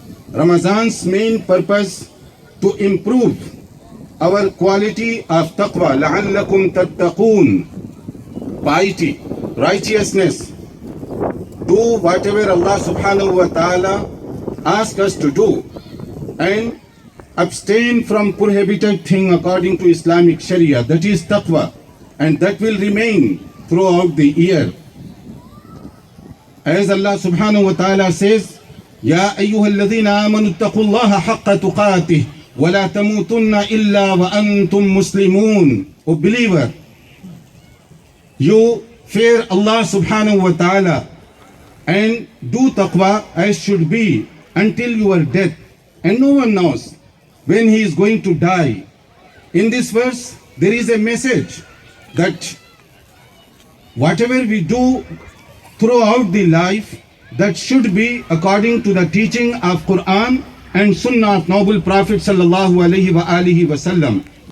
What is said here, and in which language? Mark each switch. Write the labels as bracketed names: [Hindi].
[English] Ramadan's main purpose to improve our quality of taqwa, [Arabic] لَعَلَّكُمْ تَتَّقُونَ, [English] piety, righteousness. Do whatever Allah subhanahu wa ta'ala asks us to do and abstain from prohibited thing according to Islamic Sharia. That is taqwa, and that will remain throughout the year. As Allah subhanahu wa ta'ala says, [Arabic] يَا أَيُّهَا الَّذِينَ آمَنُوا اتَّقُوا اللَّهَ حَقَّ تُقَاتِهِ وَلَا تَمُوتُنَّ إِلَّا وَأَنْتُمْ مُسْلِمُونَ. [English] O believer, you fear Allah subhanahu wa ta'ala and do taqwa as should be until your death. And no one knows when he is going to die. In this verse, there is a message that whatever we do throughout the life, that should be according to the teaching of Quran and Sunnah of Noble Prophet sallallahu alaihi wasallam.